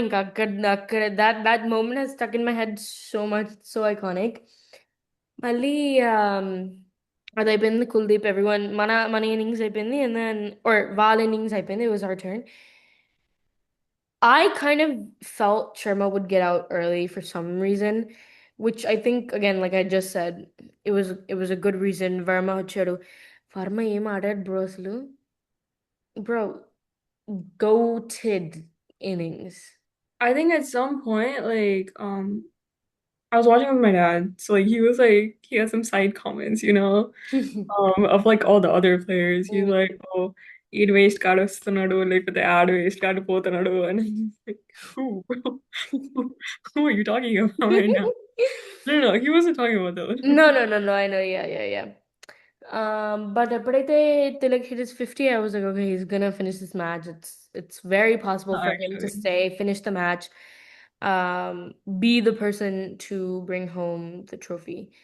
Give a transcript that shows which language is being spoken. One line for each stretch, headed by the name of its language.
English: ఇంకా అక్కడ అక్కడ that moment he's stuck in my head so much, so iconic.
Telugu: మళ్ళీ అది అయిపోయింది. కుల్దీప్ ఎవ్రీవన్ మన మన ఇన్నింగ్స్ అయిపోయింది. అండ్ దెన్ ఆర్ వాళ్ళ ఇన్నింగ్స్ అయిపోయింది.
English: It was our turn. I kind of felt Sharma would get out early for some reason, which I think again, like I just said, it was a good reason.
Telugu: Verma వచ్చాడు. Verma ఏం ఆడాడు bro అసలు.
English: Bro, goated innings. I think at some point, like, I was watching with my dad, so like he was like he had some side comments, of like all the other players. He's Mm. like, oh,
Telugu: ఈడు waste కాడు వస్తున్నాడు లేకపోతే ఆడు waste కాడు పోతున్నాడు
English: and I'm like, who, bro? Who, who are you talking about right now? No, no, no, he wasn't talking about that. No, no, no, no. I know. Yeah, yeah, yeah. But ఎప్పుడైతే Tilak hit his 50, I was like, okay, he's gonna finish this match. It's very possible Not for him to actually. stay, finish the match, um, be the person to bring home the trophy.